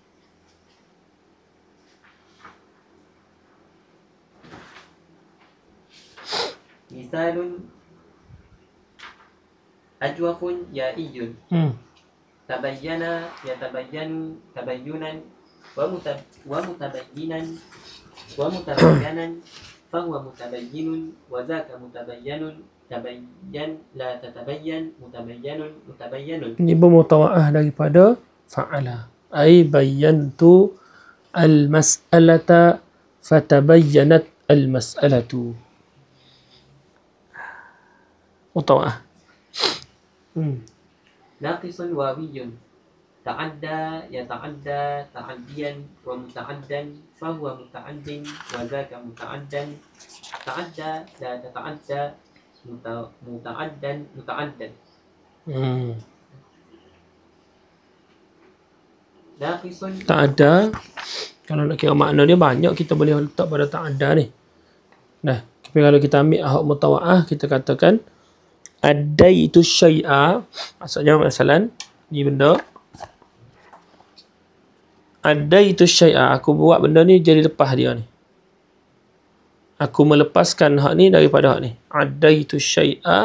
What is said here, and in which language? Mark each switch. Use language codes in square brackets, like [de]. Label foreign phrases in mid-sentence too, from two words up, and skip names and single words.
[ar] مثال أجوف يائي تبين يتبين تبينا ومتبينا ومتبينا فهو متبين وذاك متبين تبين لا تتبين متبين متبين. [ms] Ini bermutawa'ah daripada fa'ala. [ar] أي بينت المسألة فتبينت المسألة. [ms] Mutawa'ah. [ar] ناقص واوي تعدى يتعدى تعديا ومتعدى فهو متعد وذاك متعدى تعد لا تتعد متعدى متعدى. Naqisun Ta'adda, [ms] kalau nak kira makna dia banyak, kita boleh letak pada ta'adda ni. Tapi kalau kita ambil ahok mutawa'ah, kita katakan [ar] أديت شيئا, [ms] maksudnya masalan ni benda [ar] أديت شيئا, [ms] aku buat benda ni jadi lepas dia ni, aku melepaskan hak ni daripada hak ni.